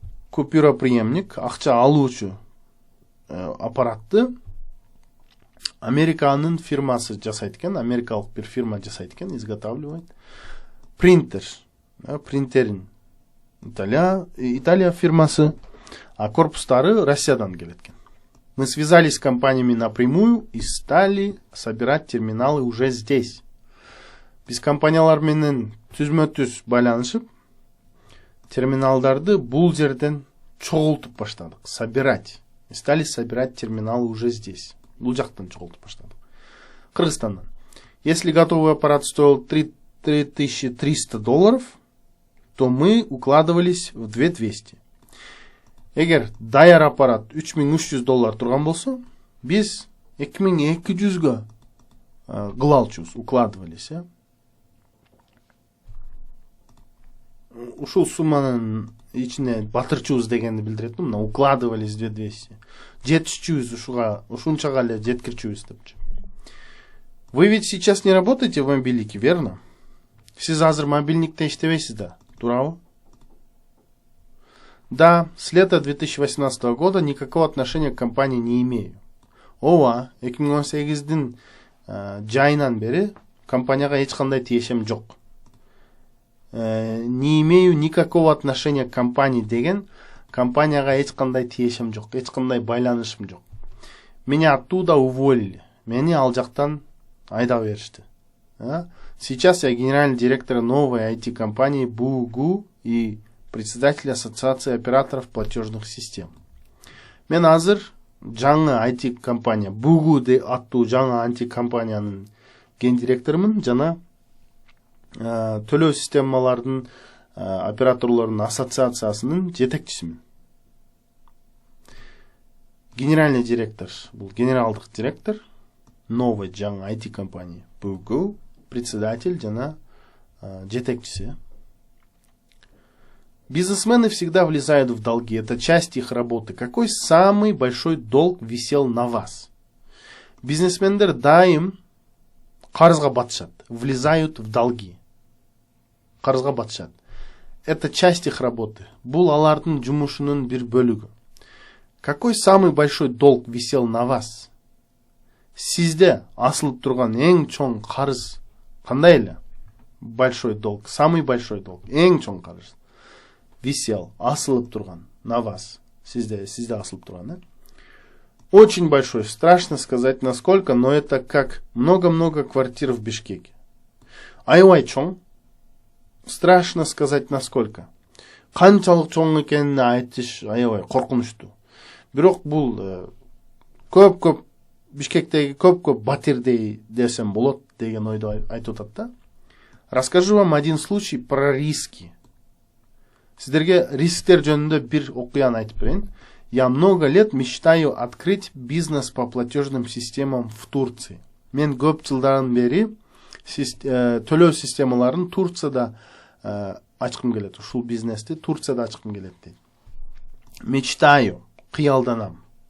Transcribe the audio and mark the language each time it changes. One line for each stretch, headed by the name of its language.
Kyrgyz: Купюроприемник, акча алуучу аппаратты Американын фирмасы жасайт экен, америкалык бир фирма жасайт экен, изготавливает принтер, принтерин Италия фирмасы, а корпустары Россиядан келет экен.
Russian: Мы связались с компаниями напрямую и стали собирать терминалы уже здесь.
Kyrgyz: Биз компаниялар менен түзмө-түз байланышып, терминалдарды бул жерден чогултуп баштадык, собирать.
Russian: И стали собирать терминалы уже здесь.
Kyrgyz: Бул жактан чогултуп баштадык. Кыргызстандан.
Russian: Если готовый аппарат стоил $3300, то мы укладывались в 2200.
Kyrgyz: Эгер даяр аппарат $3300 турган болсо, биз 2200-гө кыла алчубуз, укладывались. Ушул сумманын ичине батырчубуз дегенди билдирет, мына укладывались 2200. Жетишчүбүз ушунчага эле жеткирчүбүз депчи.
Russian: Вы ведь сейчас не работаете в мобильнике, верно?
Kyrgyz: Сиз азыр мобильникте иштебейсиз да, туурабы?
Russian: Да, с лета 2018 года никакого отношения к компании не имею.
Kyrgyz: Ооба, 2018-дин жайынан бери компанияга эч кандай тиешем жок.
Russian: не имею никакого отношения к компании
Kyrgyz: деген компанияга эч кандай тиешим жок, эч кандай байланышым жок.
Russian: Меня оттуда уволили.
Kyrgyz: Мени ал жактан айдап беришти.
Russian: Сейчас я генеральный директор новой IT-компании Бугу и председатель Ассоциации операторов платежных систем.
Kyrgyz: Мен азыр жаңы IT-компания Бугу деп аттуу жаңы IT-компаниянын гендиректорумун жана төлөө системалардын операторлорунун ассоциациясынын жетекчисимин.
Russian: Генеральный директор,
Kyrgyz: бул генералдык директор новой жаңы IT-компании Бугу, председатель жана жетекчиси.
Russian: Бизнесмены всегда влезают в долги, это часть их работы. Какой самый большой долг висел на вас?
Kyrgyz: Бизнесмендер дайым карызга батышат,
Russian: влезают в долги.
Kyrgyz: Карызга батышат.
Russian: Это часть их работы.
Kyrgyz: Бул алардын жумушунун бир бөлүгү.
Russian: Какой самый большой долг висел на вас?
Kyrgyz: Сизде асылып турган эң чоң карыз кандай эле?
Russian: Большой долг, самый большой долг,
Kyrgyz: эң чоң карыз
Russian: висел,
Kyrgyz: асылып турган
Russian: на вас.
Kyrgyz: Сизде асылып турган,
Russian: Очень большой, страшно сказать насколько, но это как много-много квартир в Бишкеке.
Kyrgyz: Аябай чоң,
Russian: страшно сказать насколько.
Kyrgyz: Канчалык чоң экенин айтыш аябай коркунучтуу. Бирок бул көп Бишкектеги көп батирдей десем болот деген ойду айтып атат да.
Russian: Расскажу вам один случай про риски.
Kyrgyz: Сиздерге рисктер жөнүндө бир окуяны айтып берейин.
Russian: Я много лет мечтаю открыть бизнес по платежным системам в Турции.
Kyrgyz: Мен көп жылдардан бери төлөө системаларын Турцияда ачкым келет. Ушул бизнести Турцияда ачкым келет дейт. Мечтаю, кыялданам.